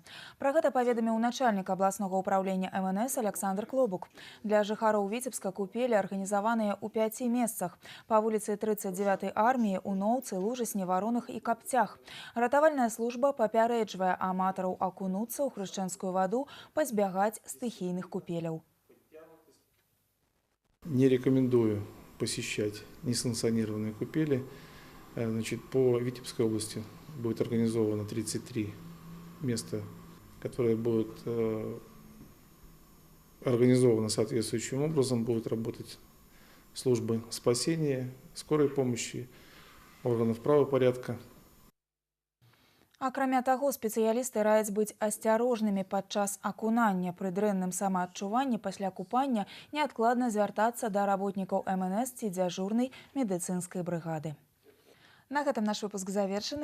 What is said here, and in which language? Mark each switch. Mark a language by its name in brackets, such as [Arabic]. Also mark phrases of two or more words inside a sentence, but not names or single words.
[Belarusian] Пра гэта паведаміў начальнік абласнога ўпраўлення МНС Александр Клобук. Для жыхароў Віцебска купелі арганізаваныя ў 5 месцах. Па вуліцы 39-й арміі, у Ноўцы, Лужысні, Варонах і Капцях. Ратавальная служба папярэджвае аматараў акунуцца ў хрышчэнскую ваду, пазбягаць стыхійных купеляў. [Russian] Не рекомендую посещать несанкционированные купели. Значит, по Витебской области будет организовано 33 места, которые будут организованы соответствующим образом. Будут работать службы спасения, скорой помощи, органов правопорядка. [Belarusian] Акрамя таго, спецыялісты раяць быць асцярожнымі падчас акунання. Пры дрэнным самаадчуванні пасля купання неадкладна звяртацца да работнікаў МНС ці дзяжурнай медыцынскай брыгады. На гэтым наш выпуск завершаны.